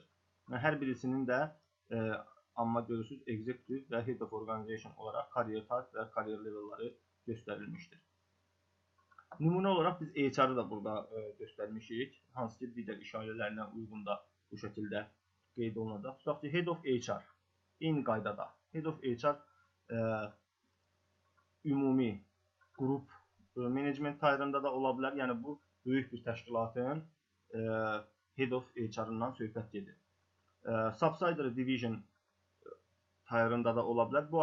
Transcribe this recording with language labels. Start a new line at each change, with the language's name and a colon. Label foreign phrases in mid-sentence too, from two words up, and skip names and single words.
Azerbaijani: Hər birisinin də amma görürsünüz Executive və
English: Head of Organization
Azerbaijani: olaraq
English: Career Type
Azerbaijani: və
English: Career Level'ları
Azerbaijani: göstərilmişdir. Nümunə olaraq biz HR-ı da burada göstərmişik. Hansı ki, digər iş ailələrinə uyğun da bu şəkildə qeyd olunacaq. Tutaq ki,
English: Head of HR
Azerbaijani: eyni qaydada.
English: Head of HR
Azerbaijani: ümumi qrup management tayarında da ola bilər. Yəni bu böyük bir təşkilatın
English: Head of HR-ından
Azerbaijani: söhbət gedir.
English: Subsidiary Division
Azerbaijani: tayarında da ola bilər.